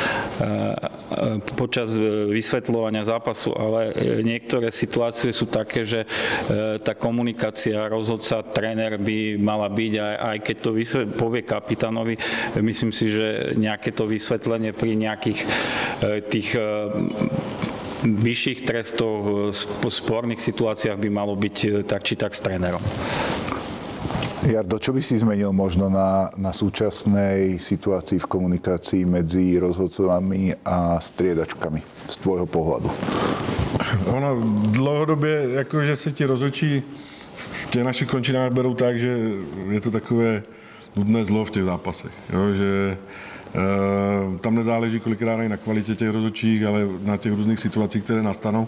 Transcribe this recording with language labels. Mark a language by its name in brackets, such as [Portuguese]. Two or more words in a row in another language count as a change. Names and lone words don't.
[Slovak] počas vysvetľovania zápasu, ale niektoré situácie sú také, že tá komunikácia rozhodca, tréner by mala byť, aj keď to povie kapitánovi, myslím si, že nejaké to vysvetlenie pri nejakých tých vyšších trestoch, sporných situáciách by malo byť tak či tak s trénerom. Jardo, čo by si zmenil možno na súčasnej situácii v komunikácii medzi rozhodcovami a striedačkami z tvojho pohľadu? [Czech] Ono dlouhodobě, jakože se ti rozhodčí v těch našich končinách berou tak, že je to takové nudné zlo v těch zápasech, jo, že tam nezáleží kolikrát i na kvalitě těch rozhodčích, ale na těch různých situacích, které nastanou.